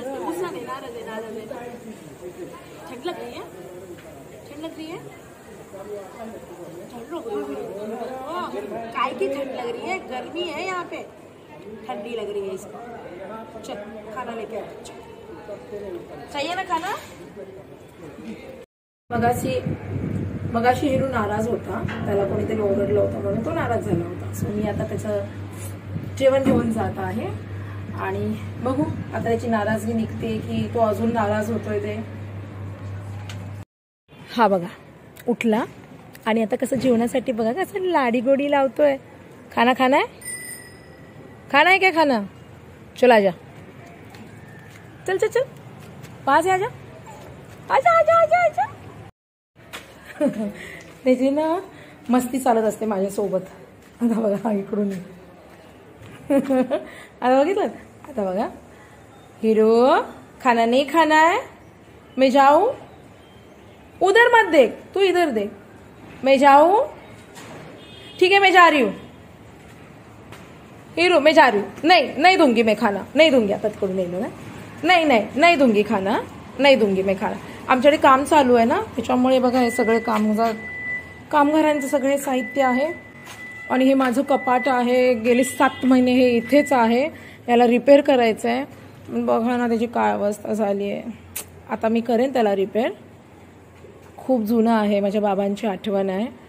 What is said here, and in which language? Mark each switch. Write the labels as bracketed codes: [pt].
[hi] गुस्सा नहीं, नाराज है। ठंड लग रही है? ठंड लग रही है? ठंड लग रही है? काय की ठंड लग रही है? गर्मी है यहाँ पे, ठंडी लग रही है इसको। चल खाना लेके आ, चाहिए ना खाना? [mr] मगाशी हिरू नाराज होता, त्याला कोणीतरी ओरडलं होतं म्हणून तो नाराज झाला होता. सो मी आता त्याचं जेवण घेऊन जात आहे आणि बघू आता त्याची नाराजगी निघते की तो अजून नाराज होतोय ते. हा बघा उठला आणि आता कसं जेवणासाठी बघा कसं लाडी गोडी लावतोय. [hi] खाना खाना है? खाना है क्या खाना? चल आजा, चल चल चल पास आजा आजा आजा आजा आजा. [mr] त्याची ना मस्ती चालत असते माझ्यासोबत. आता बघा इकडून आता बघितलं. आता बघा [hi] हिरो खाना नहीं खाना है? मैं जाऊं? उधर मत देख, तू इधर देख. मैं जाऊं? ठीक है मैं जा रही हूँ. हीरो मैं जा रही हूँ. नहीं दूंगी मैं खाना, नहीं दूंगी. [mr] आता तिकडून नाही दूंगा. [hi] नहीं दूंगी खाना, नहीं दूंगी मैं खाना. [mr] आमच्याकडे काम चालू आहे ना, त्याच्यामुळे बघा हे सगळे कामगारांचं सगळे साहित्य आहे. आणि हे माझं कपाट आहे, गेले 7 महिने हे इथेच आहे. याला रिपेअर करायचं आहे. बघा ना त्याची काय अवस्था झाली आहे. आता मी करेन त्याला रिपेअर. खूप जुनं आहे, माझ्या बाबांची आठवण आहे.